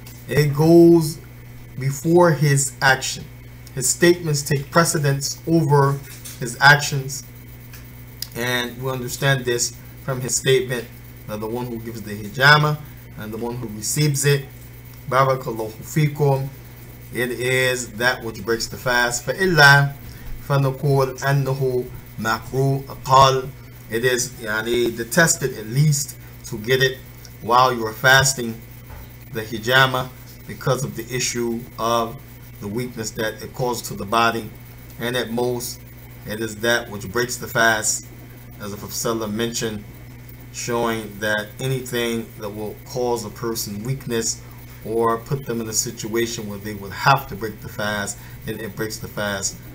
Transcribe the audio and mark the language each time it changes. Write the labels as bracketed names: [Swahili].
[English] It goes before his action. His statements take precedence over his actions, and we understand this from his statement that the one who gives the hijama and the one who receives it, barakallahu fikum, it is that which breaks the fast. [Arabic] فإلا فنقول أنه مكروه أقل. [English] It is detested at least to get it while you are fasting, the hijama, because of the issue of the weakness that it causes to the body, and at most it is that which breaks the fast, as the Prophet mentioned, showing that anything that will cause a person weakness or put them in a situation where they would have to break the fast, then it breaks the fast.